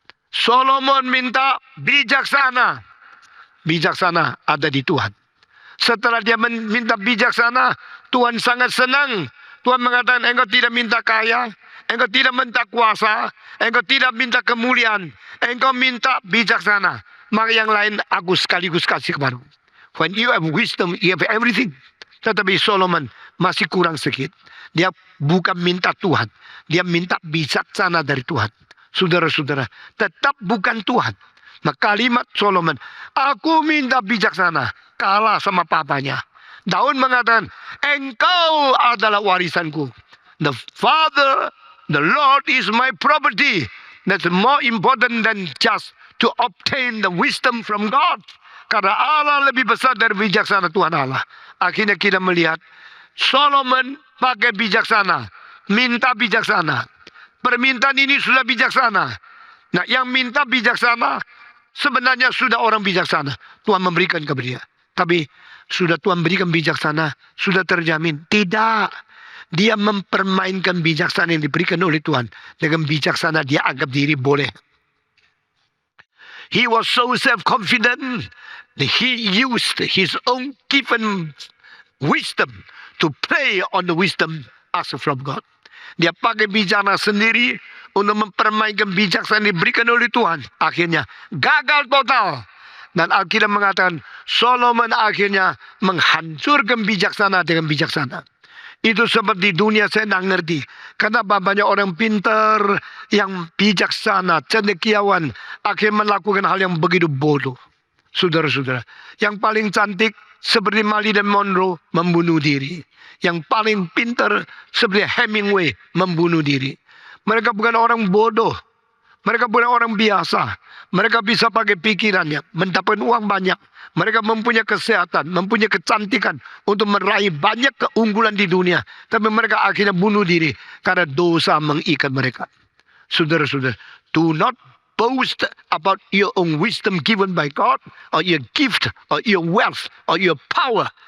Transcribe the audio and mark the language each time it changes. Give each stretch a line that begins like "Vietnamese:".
Indonesian: Solomon minta bijaksana. Bijaksana ada di Tuhan. Setelah dia minta bijaksana, Tuhan sangat senang. Tuhan mengatakan, engkau tidak minta kaya, engkau tidak minta kuasa, engkau tidak minta kemuliaan, engkau minta bijaksana. Maka yang lain aku sekaligus kasih kepadamu.
English: When you have wisdom, you have everything.
Indonesian: Tetapi Solomon masih kurang sedikit. Dia bukan minta Tuhan, dia minta bijaksana dari Tuhan. Saudara-saudara, tetap bukan Tuhan. Nah, kalimat Solomon, aku minta bijaksana, kalah sama papanya. Daud mengatakan, engkau adalah warisanku.
English: The Father, the Lord is my property. That's more important than just to obtain the wisdom from God.
Indonesian: Karena Allah lebih besar dari bijaksana Tuhan Allah. Akhirnya kita melihat Solomon pakai bijaksana, minta bijaksana. Permintaan ini sudah bijaksana. Nah, yang minta bijaksana sebenarnya sudah orang bijaksana. Tuhan memberikan kepada dia. Tapi sudah Tuhan berikan bijaksana, sudah terjamin. Tidak. Dia mempermainkan bijaksana yang diberikan oleh Tuhan. Dengan bijaksana dia anggap diri boleh.
English: He was so self-confident that he used his own given wisdom to play on the wisdom asked from God.
Indonesian: Dia pakai bijaksana sendiri untuk mempermainkan bijaksana yang diberikan oleh Tuhan. Akhirnya gagal total. Dan Alkitab mengatakan Solomon akhirnya menghancurkan bijaksana dengan bijaksana. Itu sebab di dunia saya tidak ngerti. Kenapa banyak orang pintar yang bijaksana, cendekiawan, akhirnya melakukan hal yang begitu bodoh. Saudara-saudara, yang paling cantik seperti Marilyn Monroe membunuh diri. Yang paling pintar seperti Hemingway membunuh diri. Mereka bukan orang bodoh. Mereka bukan orang biasa. Mereka bisa pakai pikirannya, mendapatkan uang banyak. Mereka mempunyai kesehatan, mempunyai kecantikan untuk meraih banyak keunggulan di dunia. Tapi mereka akhirnya bunuh diri karena dosa mengikat mereka.
English: Saudara-saudara, do not boast about your own wisdom given by God, or your gift, or your wealth, or your power.